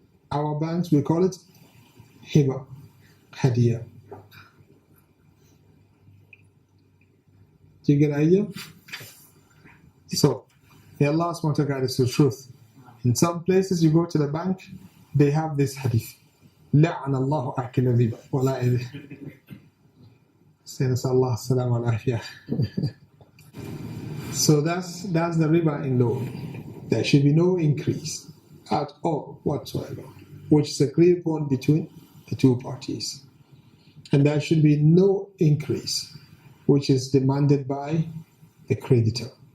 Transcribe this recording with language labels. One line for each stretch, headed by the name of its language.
English: Our banks, we call it hiba, hadiya. Do you get the idea? So, may Allah subhanahu wa ta'ala guide us to the truth. In some places you go to the bank, they have this hadith.
Arabic: لعن الله أكل الربا ولا إله. نسأل الله السلامة والعافية.
English: So that's the riba in loan. There should be no increase at all whatsoever, which is agreed upon between the two parties. And there should be no increase, which is demanded by the creditor.